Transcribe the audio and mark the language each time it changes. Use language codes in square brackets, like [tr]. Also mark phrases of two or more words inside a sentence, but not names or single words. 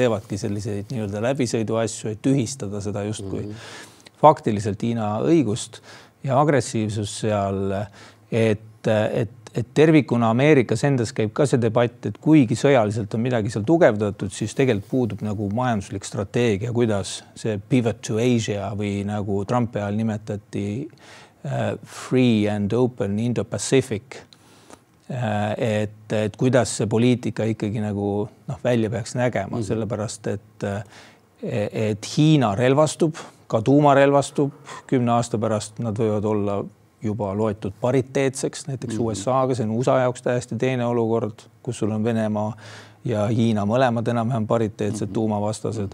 [et] teevadki selliseid nii-öelda läbisõidu asju, et tühistada seda justkui faktiliselt Hiina õigust ja agressiivsus seal, et tervikuna Ameerikas endas käib ka see debatt, et kuigi sõjaliselt on midagi seal tugevdatud, siis tegelikult puudub nagu majanduslik strateegia, kuidas see [en] pivot to Asia [et] või nagu Trumpi ajal nimetati [en] free and open Indo-Pacific, [et] et kuidas see poliitika ikkagi nagu välja peaks nägema, sellepärast et Hiina relvastub, ka tuumarelvastub, 10 aasta pärast nad võivad olla juba loetud pariteetseks, näiteks USA-ga, see on USA jaoks täiesti teine olukord, kus sul on Venemaa ja Hiina mõlemad enam-vähem pariteetsed tuumavastased.